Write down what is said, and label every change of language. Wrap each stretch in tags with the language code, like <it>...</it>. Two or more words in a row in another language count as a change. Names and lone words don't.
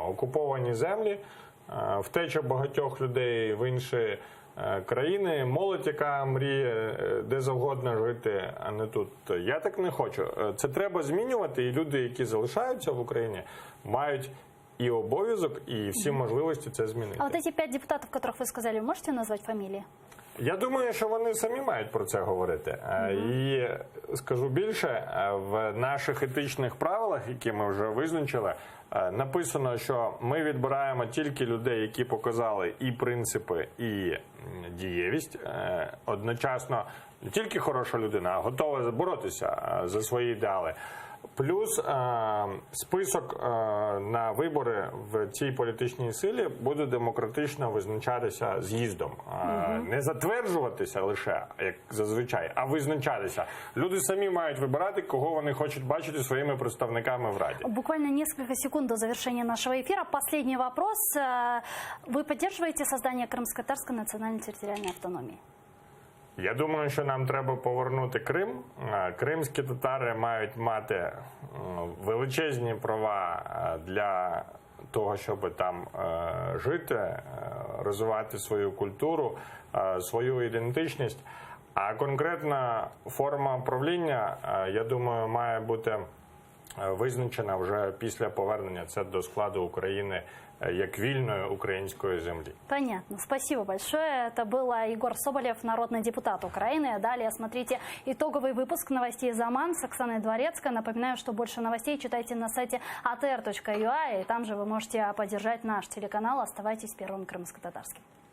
<uk>Окуповані землі, втеча багатьох людей в інші країни, молодь, яка мріє де завгодно жити, а не тут. Я так не хочу. Це треба змінювати, і люди, які залишаються в Україні, мають и обов'язок, и все можливости це змінити.</uk> <ru>А вот эти 5 депутатов, которых вы сказали, вы можете назвать фамилии?</ru> <uk>Я думаю, що вони самі мають про це говорити. І скажу більше, в наших етичних правилах, які ми вже визначили, написано, що ми відбираємо тільки людей, які показали і принципи, і дієвість. Одночасно не тільки хороша людина, а готова боротися за свої ідеали. Плюс список на вибори в цій політичній силі буде демократично визначатися з'їздом. Не затверджуватися лише, як зазвичай, а визначатися. Люди самі мають вибирати, кого вони хочуть бачити своїми представниками в Раді.</uk> <ru>Буквально несколько секунд до завершения нашего эфира. Последний вопрос. Вы поддерживаете создание крымско-татарской национальной территориальной автономии?</ru> <uk>Я думаю, що нам треба повернути Крим. Кримські татари мають мати величезні права для того, щоб там жити, розвивати свою культуру, свою ідентичність. А конкретна форма правління, я думаю, має бути визначена вже після повернення це до складу України як вільної української землі.</uk> <ru>Понятно. Спасибо большое. Это был Егор Соболев, народный депутат Украины. Далее смотрите итоговый выпуск новостей «Заман» с Оксаной Дворецкой. Напоминаю, что больше новостей читайте на сайте atr.ua, и там же вы можете поддержать наш телеканал. Оставайтесь первым крымско-татарским.</ru>